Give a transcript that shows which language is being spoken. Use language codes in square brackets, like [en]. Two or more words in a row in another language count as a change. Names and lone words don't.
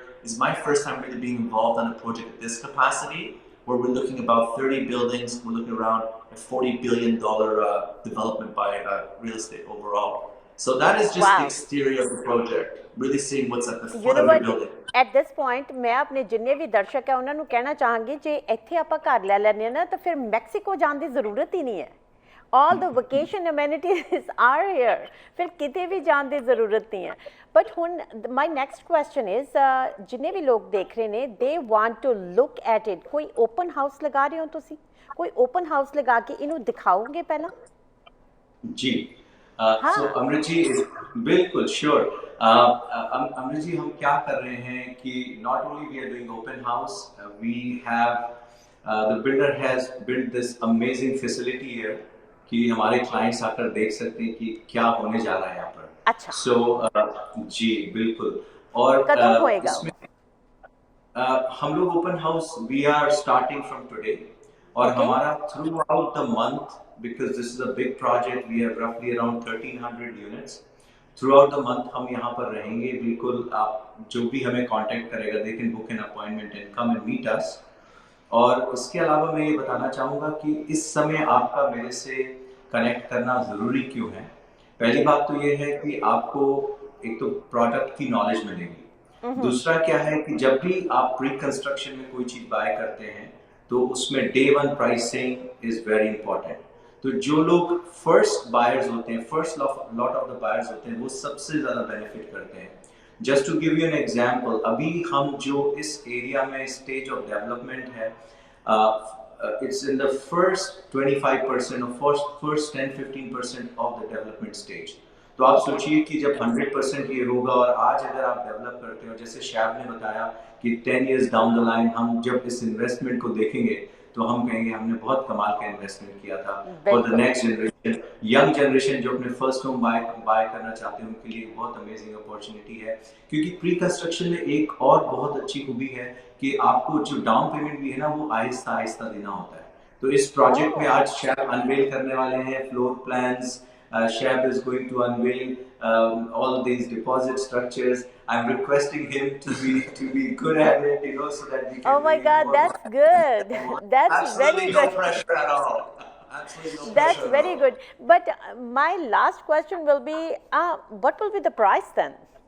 [en] It's my first time really being involved on a project of this capacity, where we're looking about 30 buildings. We're looking around a $40 billion development by real estate overall. So that is just the exterior of the project, really seeing what's at the You front know of the what? building. At this point, [pa] ਮੈਂ ਆਪਣੇ ਜਿੰਨੇ ਵੀ ਦਰਸ਼ਕ ਹੈ ਉਹਨਾਂ ਨੂੰ ਕਹਿਣਾ ਚਾਹਾਂਗੀ, ਜੇ ਇੱਥੇ ਆਪਾਂ ਘਰ ਲੈ ਲੈਂਦੇ ਨਾ ਤਾਂ ਫਿਰ ਮੈਕਸੀਕੋ ਜਾਣ ਦੀ ਜ਼ਰੂਰਤ ਹੀ ਨਹੀਂ ਹੈ. [en] All the vacation amenities are here. [pa] ਫਿਰ ਕਿਤੇ ਵੀ ਜਾਣ ਦੀ ਜ਼ਰੂਰਤ ਨਹੀਂ ਹੈ. But ਹੁਣ [en] my next question is, [pa] ਜਿੰਨੇ ਵੀ ਲੋਕ ਦੇਖ ਰਹੇ ਨੇ, [en] they want to look at it. [pa] ਕੋਈ [en] open house [pa] ਲਗਾ ਰਹੇ ਹੋ ਤੁਸੀਂ? ਕੋਈ [en] open house [pa] ਲਗਾ ਕੇ ਇਨ੍ਹਾਂ ਦਿਖਾਓਗੇ ਪਹਿਲਾ? [hi] जी सो अमृत जी बिल्कुल श्योर। अमृत जी हम क्या कर रहे हैं कि [en] not only we are doing open house, we have the builder has built this amazing facility here [hi] कि हमारे क्लाइंट्स आकर देख सकते हैं कि क्या होने जा रहा है यहाँ पर। अच्छा। सो जी बिल्कुल। और कब होएगा? इसमें हम लोग [en] open house we are starting from today, [hi] और हमारा [en] throughout the month, because this is a big project, we have roughly around 1300 units. throughout the month [hi] हम यहाँ पर रहेंगे बिल्कुल। आप जो भी हमें कांटेक्ट करेगा [en] they can book an appointment and come and meet us. [hi] और इसके अलावा मैं ये बताना चाहूँगा कि इस समय आपका मेरे से कनेक्ट करना ज़रूरी क्यों है। पहली बात तो ये है कि आपको एक तो प्रोडक्ट की नॉलेज मिलेगी। दूसरा क्या है कि जब भी आप [en] pre construction [hi] में कोई चीज़ बाय करते हैं तो उसमें [en] day one pricing is very important. [hi] तो जो लोग [en] first buyers [hi] होते हैं, [en] first lot of the buyers [hi] होते हैं, वो सबसे ज़्यादा बेनिफिट करते हैं। [en] just to give you an example, [hi] अभी हम जो इस एरिया में [en] stage of development [hi] है, [en] it's in the first 25% or first 10-15% of the development stage। [hi] तो आप सोचिए कि जब 100% ये होगा और आज अगर आप डेवलप करते हो, जैसे शैब ने बताया कि 10 [en] years down the line [hi] हम जब इस इन्वेस्टमेंट को देखेंगे तो हम कहेंगे हमने बहुत कमाल का इन्वेस्टमेंट किया था। [en] for the next generation, young generation [hi] जो अपने [en] first home buy [hi] करना चाहते हैं उनके लिए बहुत [en] amazing opportunity [hi] है। क्योंकि [en] pre construction [hi] में एक और बहुत अच्छी खूबी है कि आपको जो [en] down payment [hi] भी है ना वो आहिस्ता आहिस्ता देना होता है। तो इस प्रोजेक्ट में आज शैब अनवेल करने वाले हैं [en] floor plans. Shab is going to unveil all these deposit structures. I'm requesting him to be good at it, you know, so that we can. Oh my God, that's good. That's Absolutely very no good. pressure at all. Absolutely no That's pressure very at all. good. But my last question will be, what will be the price then?